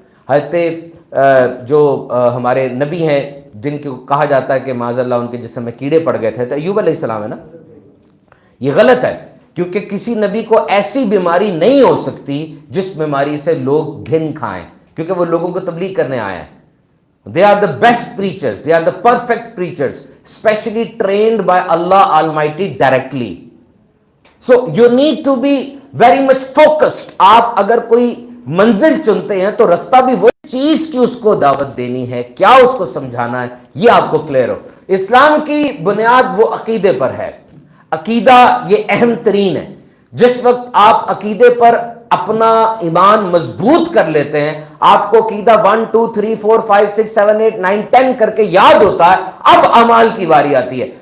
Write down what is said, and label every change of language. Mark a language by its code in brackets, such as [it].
[ur] حضرت جو ہمارے نبی ہیں جن کو کہا جاتا ہے کہ معاذ اللہ ان کے جسم میں کیڑے پڑ گئے تھے، تو ایوب علیہ السلام ہے نا. یہ غلط ہے، کیونکہ کسی نبی کو ایسی بیماری نہیں ہو سکتی جس بیماری سے لوگ گھن کھائیں، کیونکہ وہ لوگوں کو تبلیغ کرنے آئے ہیں. [en] They are the best preachers, they are the perfect preachers, specially trained by Allah Almighty directly. So you need to be very much focused. [ur] آپ اگر کوئی منزل چنتے ہیں تو رستہ بھی وہ چیز کی اس کو دعوت دینی ہے، کیا اس کو سمجھانا ہے، یہ آپ کو کلیئر ہو. اسلام کی بنیاد وہ عقیدے پر ہے. عقیدہ یہ اہم ترین ہے. جس وقت آپ عقیدے پر اپنا ایمان مضبوط کر لیتے ہیں، آپ کو عقیدہ 1 2 3 4 5 6 7 8 9 10 کر کے یاد ہوتا ہے، اب اعمال کی باری آتی ہے.